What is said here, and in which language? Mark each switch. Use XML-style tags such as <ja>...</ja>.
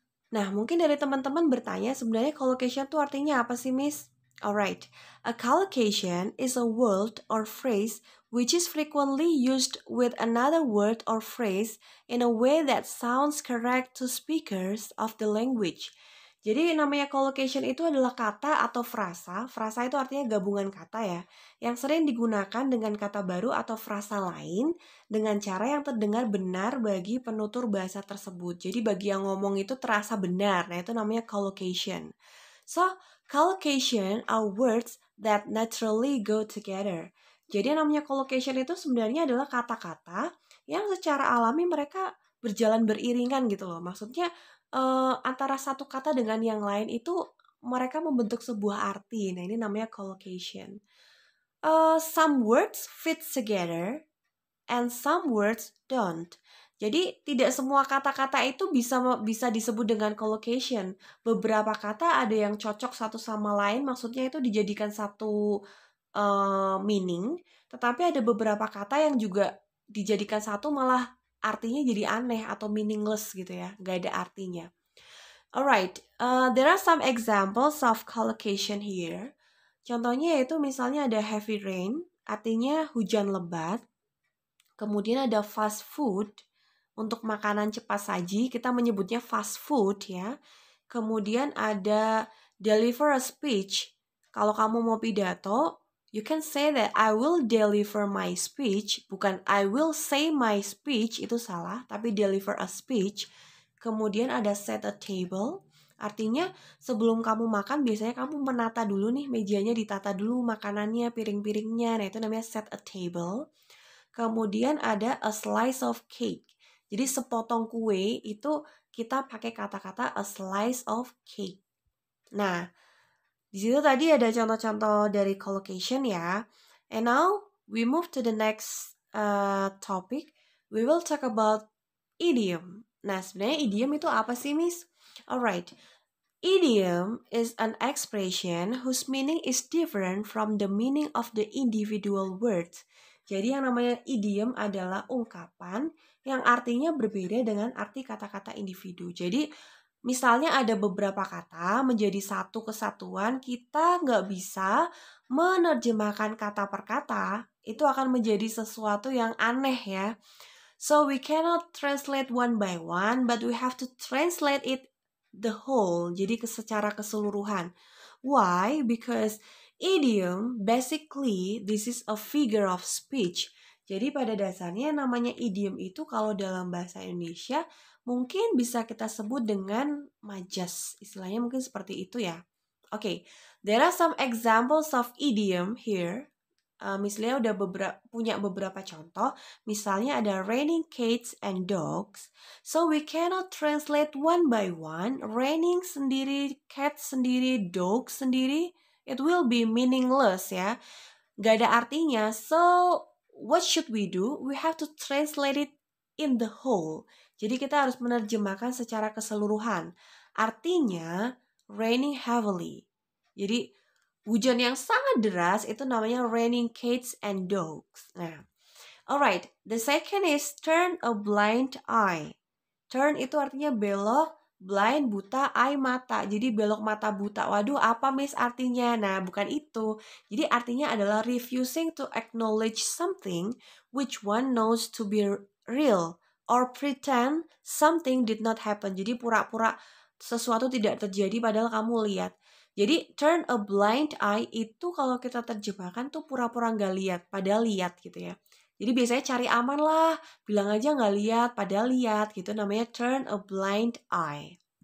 <id>Nah, mungkin dari teman-teman bertanya sebenarnya collocation itu artinya apa sih, Miss?</id> <en>Alright, a collocation is a word or phrase which is frequently used with another word or phrase in a way that sounds correct to speakers of the language.</en> <id>Jadi namanya collocation itu adalah kata atau frasa. Frasa itu artinya gabungan kata ya, yang sering digunakan dengan kata baru atau frasa lain dengan cara yang terdengar benar bagi penutur bahasa tersebut. Jadi bagi yang ngomong itu terasa benar. Nah, itu namanya collocation.</id> <en>So, collocation are words that naturally go together.</en> <id>Jadi yang namanya collocation itu sebenarnya adalah kata-kata yang secara alami mereka berjalan beriringan gitu loh. Maksudnya antara satu kata dengan yang lain itu mereka membentuk sebuah arti. Nah, ini namanya collocation.</id> <en>Some words fit together and some words don't.</en> <id>Jadi tidak semua kata-kata itu bisa disebut dengan collocation. Beberapa kata ada yang cocok satu sama lain, maksudnya itu dijadikan satu meaning. Tetapi ada beberapa kata yang juga dijadikan satu malah artinya jadi aneh atau meaningless gitu ya, nggak ada artinya.</id> <en>Alright, there are some examples of collocation here.</en> <id>Contohnya yaitu misalnya ada heavy rain, artinya hujan lebat. Kemudian ada fast food, untuk makanan cepat saji, kita menyebutnya fast food ya. Kemudian ada deliver a speech. Kalau kamu mau pidato,</id> <en>you can say that I will deliver my speech.</en> <id>Bukan</id> <en>I will say my speech,</en> <id>itu salah, tapi</id> <en>deliver a speech.</en> <id>Kemudian ada set a table. Artinya sebelum kamu makan biasanya kamu menata dulu nih mejanya, ditata dulu makanannya, piring-piringnya. Nah, itu namanya set a table. Kemudian ada a slice of cake. Jadi sepotong kue itu kita pakai kata-kata a slice of cake. Nah, di situ tadi ada contoh-contoh dari collocation ya.</id> <en>And now we move to the next topic. We will talk about idiom.</en> <id>Nah, sebenarnya idiom itu apa sih, Miss?</id> <en>Alright. Idiom is an expression whose meaning is different from the meaning of the individual words.</en> <id>Jadi yang namanya idiom adalah ungkapan yang artinya berbeda dengan arti kata-kata individu. Jadi misalnya ada beberapa kata menjadi satu kesatuan, kita nggak bisa menerjemahkan kata per kata. Itu akan menjadi sesuatu yang aneh ya.</id> <en>So we cannot translate one by one, but we have to translate it the whole,</en> <id>jadi secara keseluruhan.</id> <en>Why? Because idiom, basically, this is a figure of speech.</en> <id>Jadi pada dasarnya namanya idiom itu kalau dalam bahasa Indonesia mungkin bisa kita sebut dengan majas. Istilahnya mungkin seperti itu ya.</id> <en>Okay, there are some examples of idiom here.</en> <id>Misalnya udah punya beberapa contoh. Misalnya ada raining cats and dogs.</id> <en>So we cannot translate one by one.</en> <id>Raining sendiri, cat sendiri, dog sendiri.</id> <en>It will be meaningless ya.</en> <id>Gak ada artinya.</id> <en>So what should we do? We have to translate it in the whole.</en> <id>Jadi kita harus menerjemahkan secara keseluruhan. Artinya</id> <en>raining heavily.</en> <id>Jadi hujan yang sangat deras itu namanya raining cats and dogs.</id> <en>Nah, alright. The second is turn a blind eye.</en> <id>Turn itu artinya belok, blind buta, eye mata. Jadi belok mata buta. Waduh, apa Miss artinya? Nah, bukan itu. Jadi artinya adalah</id> <en>refusing to acknowledge something which one knows to be real or pretend something did not happen.</en> <id>Jadi pura-pura sesuatu tidak terjadi padahal kamu lihat. Jadi turn a blind eye itu kalau kita terjemahkan tuh pura-pura nggak lihat, padahal lihat gitu ya. Jadi biasanya cari aman lah, bilang aja nggak lihat, padahal lihat gitu, namanya turn a blind eye.</id>